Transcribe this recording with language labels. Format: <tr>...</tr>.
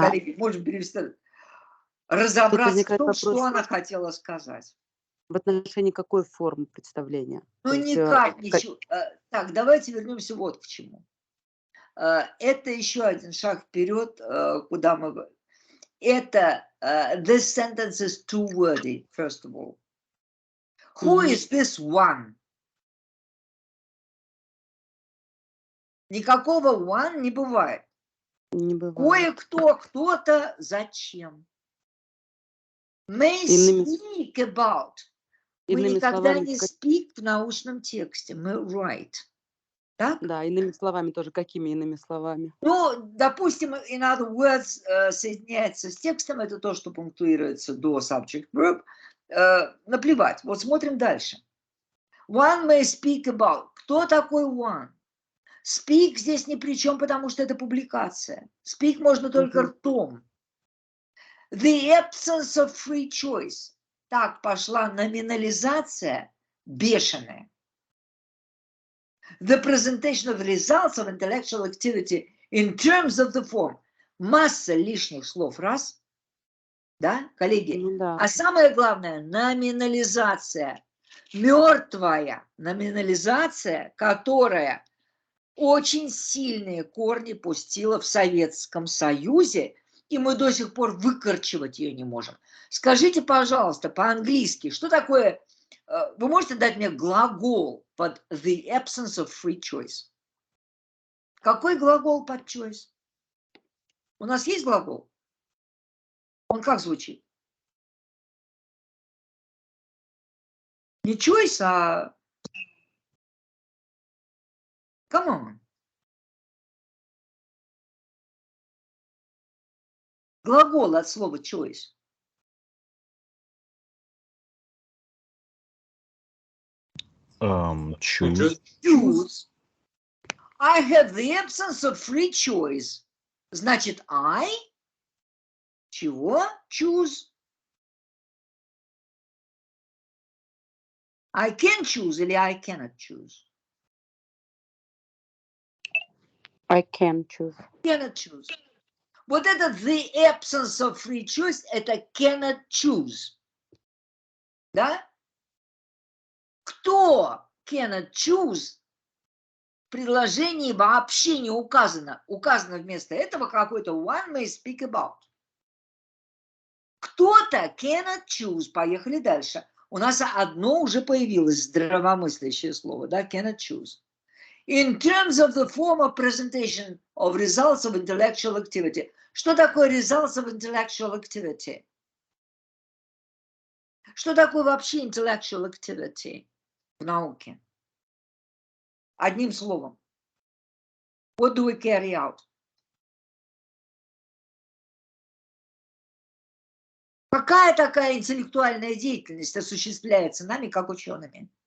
<ru>коллеги, можем перевести, разобраться в том, что она хотела сказать. В отношении какой формы представления? Ну, никак ничего. Так, давайте вернемся вот к чему. Это еще один шаг вперед, куда мы...</ru> <en>Это, this sentence is too wordy, first of all. Who is this one?</en> <ru>Никакого one не бывает. Не бывает. Кое-кто, кто-то, зачем?</ru> <en>May speak about.</en> <ru>Мы никогда не speak в научном тексте, мы write. Так? Да, иными словами тоже. Какими иными словами? Ну, допустим,</ru> <en>in other words,</en> <ru>соединяется с текстом, это то, что пунктуируется до subject verb. Наплевать. Вот смотрим дальше.</ru> <en>One may speak about.</en> <ru>Кто такой one? Speak здесь ни при чем, потому что это публикация. Speak можно только ртом.</ru> <en>The absence of free choice.</en> <ru>Так пошла номинализация бешеная.</ru> <en>the presentation of results of intellectual activity in terms of the form.</en> <ru>Масса лишних слов, раз, да, коллеги? Ну да. А самое главное, номинализация, мертвая номинализация, которая очень сильные корни пустила в Советском Союзе, и мы до сих пор выкорчевать ее не можем. Скажите, пожалуйста, по-английски, что такое, вы можете дать мне глагол под</ru> <en>the absence of free choice?</en> <ru>Какой глагол под choice? У нас есть глагол? Он как звучит? Не choice, а</ru> <en>come on.</en> <ru>Глагол от слова choice.</ru> <en>Choose. Choose. I have the absence of free choice.</en> <ru>Значит, I чего? Choose.</ru> <en>I can choose</en> <ru>или</ru> <en>I cannot choose? I can choose. Cannot choose.</en> <ru>Вот это</ru> <en>the absence of free choice,</en> <ru>это</ru> <en>cannot choose.</en> <ru>Да? Кто</ru> <en>cannot choose?</en> <ru>В предложении вообще не указано. Указано вместо этого какой-то</ru> <en>one may speak about.</en> <ru>Кто-то</ru> <en>cannot choose.</en> <ru>Поехали дальше. У нас одно уже появилось здравомыслящее слово, да,</ru> <en>cannot choose. In terms of the form of presentation of results of intellectual activity.</en> <ru>Что такое</ru> <en>results of intellectual activity?</en> <ru>Что такое вообще</ru> <en>intellectual activity</en> <ru>в науке? Одним словом.</ru> <en>What do we carry out?</en> <ru>Какая такая интеллектуальная деятельность осуществляется нами, как учеными?</ru>